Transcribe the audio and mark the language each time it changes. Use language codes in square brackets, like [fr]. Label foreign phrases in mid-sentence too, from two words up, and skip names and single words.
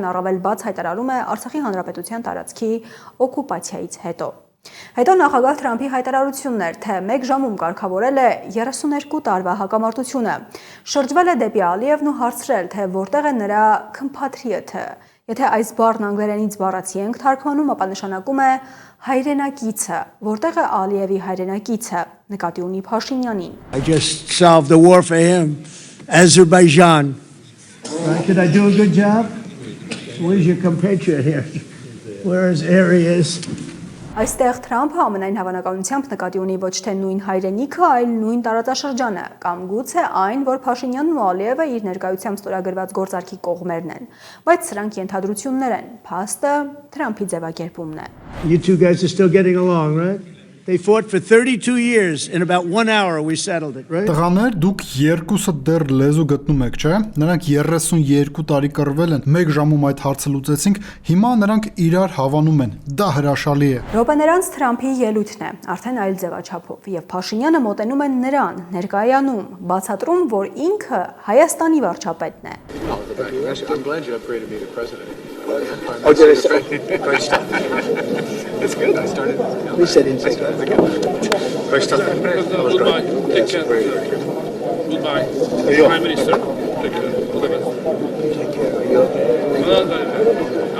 [hy] առավել բաց հայտարարում է Արցախի հանրապետության տարածքի օկուպացիայից հետո։ Հետո նախագահ Թրամփի հայտարարությունն էր, թե 1 ժամում կարգավորել է 32 տարվա հակամարտությունը։ Շրջվել է դեպի Ալիևն ու հարցրել, թե որտեղ է նրա compatriot-ը։ Եթե այս բառն անգլերենից բառացի ենք թարգմանում, ապա նշանակում է հայրենակիցը, որտեղ է Ալիևի հայրենակիցը, նկատի ունի Փաշինյանին։ [en] I just solved the war for him, Azerbaijan. Did I do a good job? Where's your compatriot here? Where is Aries? [hy] Այստեղ Թրամփը ամենայն հավանականությամբ նկատի ունի ոչ թե նույն հայրենիքը, այլ նույն տարածաշրջանը, կամ գուցե այն, որ Փաշինյանն ու Ալիևը իր ներկայությամբ ստորագրված գործարքի կողմերն են, բայց սրանք ենթադրություններ են, փաստը Թրամփի ձևակերպումն է։ [en] You two guys are still getting along, right? They fought for 32 years. In about 1 hour we settled it, right? [hy] Տղաներ, դուք երկուսը դեռ լեզու գտնում եք, չէ՞։ Նրանք 32 տարի կռվել են, 1 ժամում այդ հարցը լուծեցինք, հիմա նրանք իրար հավանում են։ Դա հրաշալի է։ Րոպեներանց Թրամփի ելույթն է, արդեն այլ ձևաչափով, եւ Փաշինյանը մոտենում է նրան, ներկայանում, բացատրում, որ ինքը Հայաստանի վարչապետն է։ [en] I'm glad you upgraded me to president. Oh, did I say? Great stuff. It's good. I started. We said inside. Great stuff. Goodbye. Take care. Goodbye. Prime Minister. Take care. Take care.